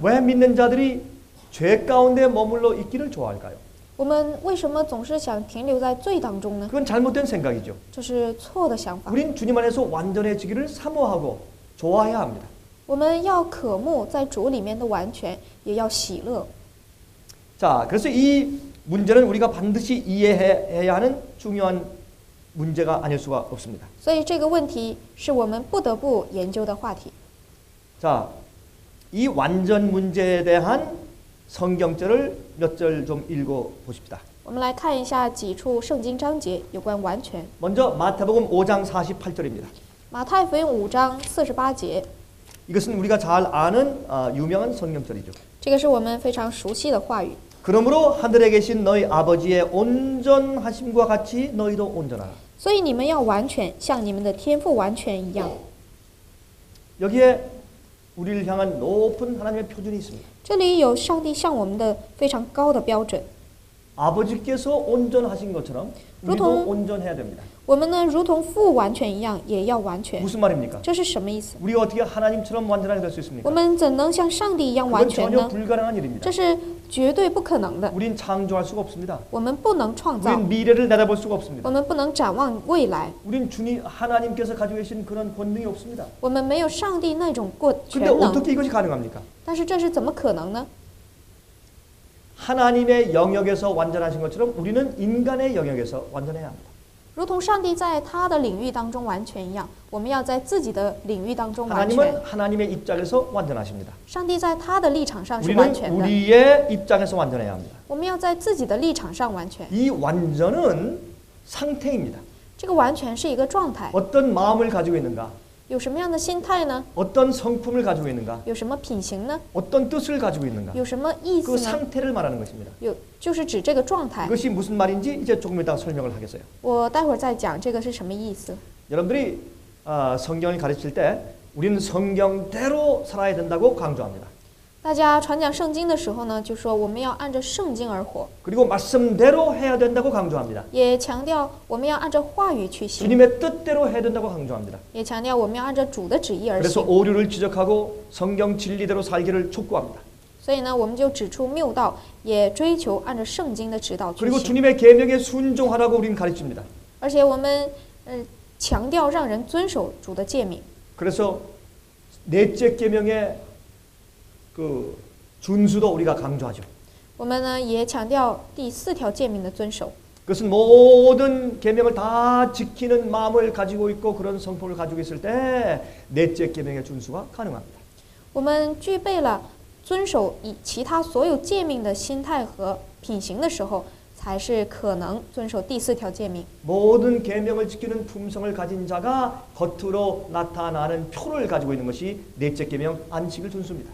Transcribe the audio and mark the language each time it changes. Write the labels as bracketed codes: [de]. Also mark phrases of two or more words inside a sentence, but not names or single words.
[ko] 왜 믿는 자들이 죄 가운데 머물러 있기를 좋아할까요? [zh] 我们为什么总是想停留在罪当中呢？ [ko] 그건 잘못된 생각이죠. [zh] 这是错的想法。 [ko] 우린 주님 안에서 완전해지기를 사모하고 좋아해야 합니다. [zh] 我们要渴慕在主里面的完全，也要喜乐。 [ko] 자, 그래서 이 문제는 우리가 반드시 이해해야 하는 중요한 문제가 아닐 수가 없습니다. [zh] 所以这个问题是我们不得不研究的话题。 [ko] 자, 이 완전 문제에 대한 성경절을 몇 절 좀 읽어 보십시다. [zh] 我们来看一下几处圣经章节有关完全。 [ko] 먼저 마태복음 5장 48절입니다. [zh] 马太福音5章48节， [ko] 이것은 우리가 잘 아는 유명한 성경절이죠. [zh] 这个是我们非常熟悉的话语。 [ko] 그러므로 하늘에 계신 너희 아버지의 온전하심과 같이 너희도 온전하라. [zh] 所以你们要完全，像你们的天父完全一样。 [ko] 여기에 우리를 향한 높은 하나님의 표준이 있습니다. [zh] 这里有上帝向我们的非常高的标准。 [ko] 아버지께서 온전하신 것처럼 우리도 루통. 온전해야 됩니다. [zh] 我们呢，如同父完全一样，也要完全。 [ko] 무슨 말입니까? [zh] 这是什么意思？ [ko] 우리가 어떻게 하나님처럼 완전하게 될 수 [zh] 我 [ko] 있습니까? [zh] 们怎能像上帝一样完 [ko] 그건 [zh] 全 [ko] 전혀 [zh] 呢？ [ko] 불가능한 일입니다. [zh] 这是绝对不可能的。 [ko] 우린 창조할 수가 없습니다. [zh] 我们不能创造， [ko] 우린 미래를 내다볼 수가 [zh] 我 [ko] 없습니다. [zh] 们不能展望未来， [ko] 우린 주님 하나님께서 가지고 계신 그런 권능이 없습니다. [zh] 我们没有上帝那种全 [ko] 근데 [zh] 能。 [ko] 어떻게 이것이 가능합니까? [zh] 但是这是怎么可能呢？ [ko] 하나님의 영역에서 완전하신 것처럼 우리는 인간의 영역에서 완전해야 합니다. [zh] 如同上帝在他的领域当中完全一样，我们要在自己的领域当中完全。 [ko] 하나님은 하나님의 입장에서 완전하십니다. [zh] 上帝在他的立场上是完 [ko] 우리는 [zh] 全的， [ko] 우리의 입장에서 완전해야 합니다. [zh] 我们要在自己的立场上完全。 [ko] 이 완전은 상태입니다. [zh] 这个完全是一个状态， [ko] 어떤 마음을 가지고 있는가? [zh] 有什么样的心态呢？ [ko] 어떤 성품을 가지고 있는가? [zh] 有什么品行呢？ [ko] 어떤 뜻을 가지고 있는가? [zh] 有什么意 [ko] 그 [zh] 思呢？ [ko] 상태를 말하는 것입니다. [zh] 就是指这个状态。 [ko] 이것이 무슨 말인지 이제 조금 이따 설명을 하겠어요. [zh] 我待会儿再讲这个是什么意思。 [ko] 여러분들이 성경을 가르칠 때 우리는 성경대로 살아야 된다고 강조합니다. [zh] 大家传讲圣经的时候呢，就说我们要按照圣经而活， [ko] 그리고 말씀대로 해야 된다고 강조합니다. [zh] 也强调我们要按照话语去行， [ko] 주님의 뜻대로 해야 된다고 강조합니다. [zh] 也强调我们要按照主的旨意而 [ko] 그래서 [zh] 行。 [ko] 오류를 지적하고 성경 진리대로 살기를 촉구합니다. [zh] 所以呢，我们就指出谬道，也追求按照圣经的指导去 [ko] 그리고 [zh] 行。 [ko] 주님의 계명에 순종하라고 우리는 가르칩니다. [zh] 而且我们强调让人遵守主的诫命。 [ko] 그래서 넷째 계명의 그 준수도 우리가 강조하죠. [zh] 我们呢也强调第4条诫命的遵守。 [ko] 그것은 모든 계명을 다 지키는 마음을 가지고 있고 그런 성품을 가지고 있을 때 넷째 계명의 준수가 가능합니다. [zh] 我们具备了遵守以其他所有诫命的心态和品行的时候，才是可能遵守第4条诫命。 [ko] 모든 계명을 지키는 품성을 가진 자가 겉으로 나타나는 표를 가지고 있는 것이 넷째 계명 안식일 준수입니다.